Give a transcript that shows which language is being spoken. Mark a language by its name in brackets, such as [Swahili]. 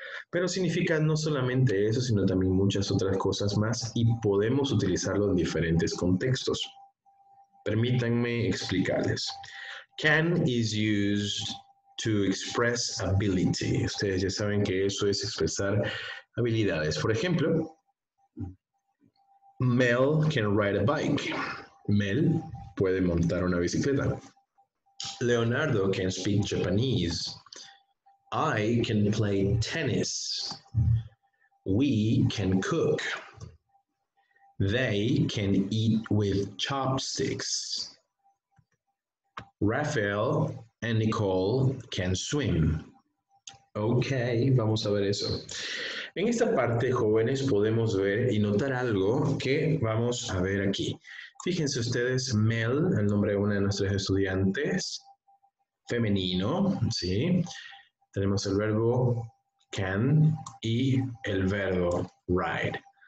[Spanish] Pero significa no solamente eso, sino también muchas otras cosas más y podemos utilizarlo en diferentes contextos. Permítanme explicarles. [English] Can is used to express ability. [Spanish] Ustedes ya saben que eso es expresar habilidades. Por ejemplo, [English] Mel can ride a bike. [Spanish] Mel puede montar una bicicleta. [English] Leonardo can speak Japanese. I can play tennis. We can cook. They can eat with chopsticks. Rafael and Nicole can swim. [Spanish] Ok, vamos a ver eso. En esta parte, jóvenes, podemos ver y notar algo que vamos a ver aquí. Fíjense ustedes, Mel, el nombre de una de nuestras estudiantes, femenino, ¿sí? Tenemos el verbo can y el verbo ride.